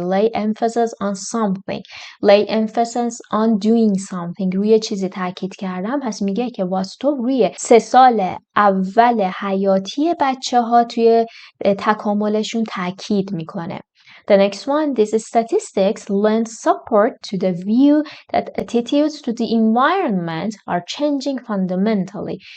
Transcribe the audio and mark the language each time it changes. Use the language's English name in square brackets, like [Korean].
[English] lay emphasis on something. lay emphasis on doing something. [Persian] روی چیزی تأکید کردن. پس میگه که واستوک روی 3 سال اول حیاتی بچه ها توی تکاملشون تأکید میکنه. [English] The next one, these statistics lend support to the view that attitudes to the environment are changing fundamentally.